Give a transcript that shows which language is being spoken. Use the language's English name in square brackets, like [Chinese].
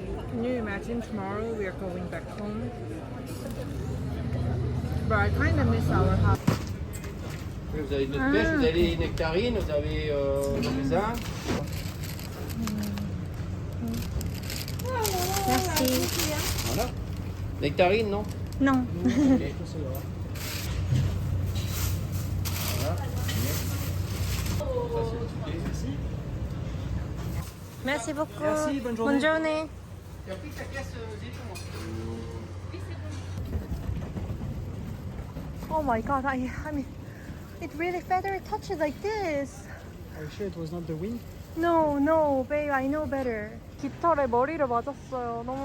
[English] Can you imagine tomorrow we are going back home? But I kind of miss our house. [French] Vous avez notre pêche, vous avez les nectarines, vous avez le raisin. Merci. Voilà. Nectarines, non? Non. Ok. Merci beaucoup. Merci, bonne journée. Bonne journée. [English] Oh my god, I mean, it really feather touches like this. Are you sure it was not the wind? No, babe, I know better. [Korean] 깃털에 머리를 맞았어요.